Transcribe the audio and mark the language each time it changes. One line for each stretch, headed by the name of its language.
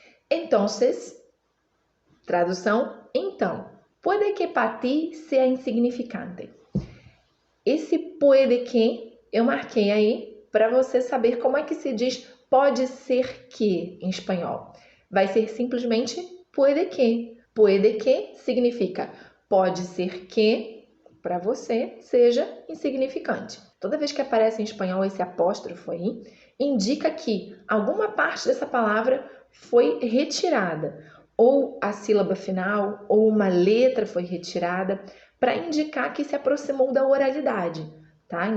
Spanish: Entonces,
Portuguese: tradução, então,
Spanish: puede que para ti sea insignificante.
Portuguese: Esse puede que eu marquei aí para você saber como é que se diz pode ser que em espanhol. Vai ser simplesmente puede que. Puede que significa pode ser que para você seja insignificante. Toda vez que aparece em espanhol esse apóstrofo aí, indica que alguma parte dessa palavra foi retirada, ou a sílaba final, ou uma letra foi retirada, para indicar que se aproximou da oralidade, tá?